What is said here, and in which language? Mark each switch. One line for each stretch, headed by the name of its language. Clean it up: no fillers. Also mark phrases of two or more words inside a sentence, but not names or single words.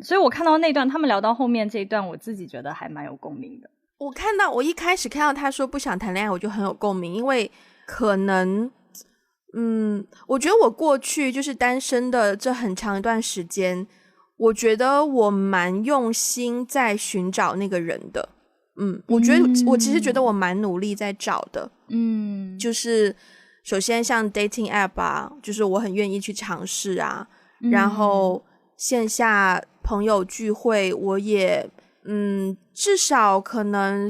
Chinese: 所以我看到那段他們聊到後面這一段，我自己覺得還蠻有共鳴的。我一開始看到他說不想談戀愛，我就很有共鳴，因為可能我覺得我過去就是單身的這很長一段時間，我覺得我蠻用心在尋找那個人的， 我觉得我其实觉得我蛮努力在找的，就是首先像
English: dating app
Chinese: 啊，就是我很愿意去尝试啊，然后线下朋友聚会我也至少可能